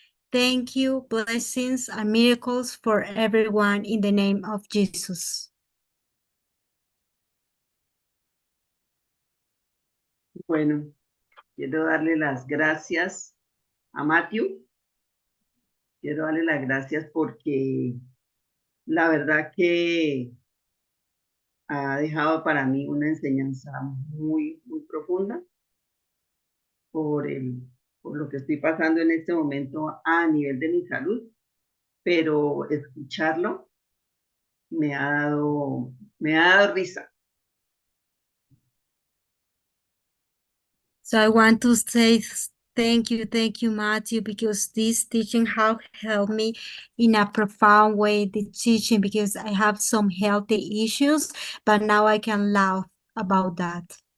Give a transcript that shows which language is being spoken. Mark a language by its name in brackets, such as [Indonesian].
[English] Thank you, blessings and miracles for everyone in the name of Jesus. [Spanish] Bueno, quiero darle las gracias a Matthew. Quiero darle las gracias porque la verdad que ha dejado para mí una enseñanza muy, muy profunda por lo que estoy pasando en este momento a nivel de mi salud, pero escucharlo me ha dado risa. [English] So I want to say thank you, Matthew, because this teaching has helped me in a profound way, the teaching, because I have some healthy issues, but now I can laugh about that.